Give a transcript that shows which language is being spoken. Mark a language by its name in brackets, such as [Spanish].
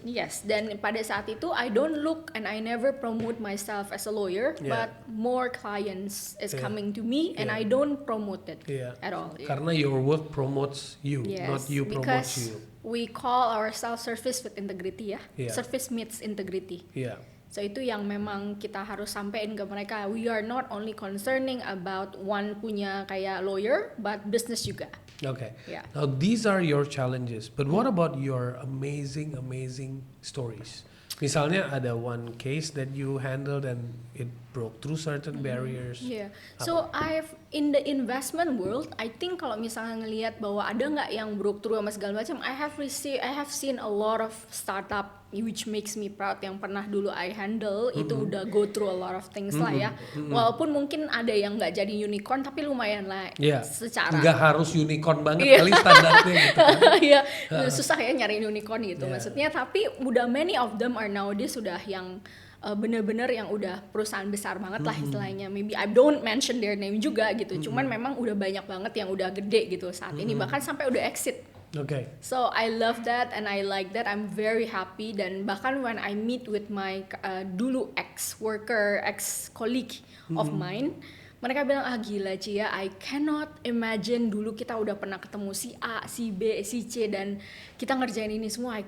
[English] Yes, [Indonesian] dan pada saat itu [English] I don't look and I never promote myself as a lawyer, but more clients is coming to me and I don't promote it at all. [Indonesian] Karena [English] your work promotes you, not you promotes you. We call ourselves service with integrity ya, service meets integrity. [Indonesian] So itu yang memang kita harus sampein ke mereka. [English] We are not only concerning about one [Indonesian] punya kayak [English] lawyer, but business [Indonesian] juga. [English] Okay. Now these are your challenges, but what about your amazing stories? [Indonesian] Misalnya ada [English] one case that you handled and it broke through certain barriers. So in the investment world, I think [Indonesian] kalau misalnya ngelihat bahwa ada nggak yang [English] broke through [Indonesian] sama segala macam, [English] I have seen a lot of startup which makes me proud [Indonesian] yang pernah dulu [English] I handle [Indonesian] itu udah [English] go through a lot of things [Indonesian] lah ya. Walaupun mungkin ada yang nggak jadi unicorn tapi lumayan lah secara. Nggak harus unicorn banget kali standarnya gitu. Susah ya nyari unicorn gitu maksudnya. Tapi udah [English] many of them are nowadays [Indonesian] sudah yang bener-bener yang udah perusahaan besar banget lah istilahnya. [English] Maybe I don't mention their name [Indonesian] juga gitu. Cuman memang udah banyak banget yang udah gede gitu saat ini bahkan sampai udah exit. [English] So I love that and I like that. I'm very happy [Indonesian] dan bahkan [English] when I meet with my [Indonesian] dulu [English] ex-worker, ex-colleague of mine, [Indonesian] mereka bilang gila Cia, [English] I cannot imagine [Indonesian] dulu kita udah pernah ketemu si A, si B, si C dan kita ngerjain ini semua.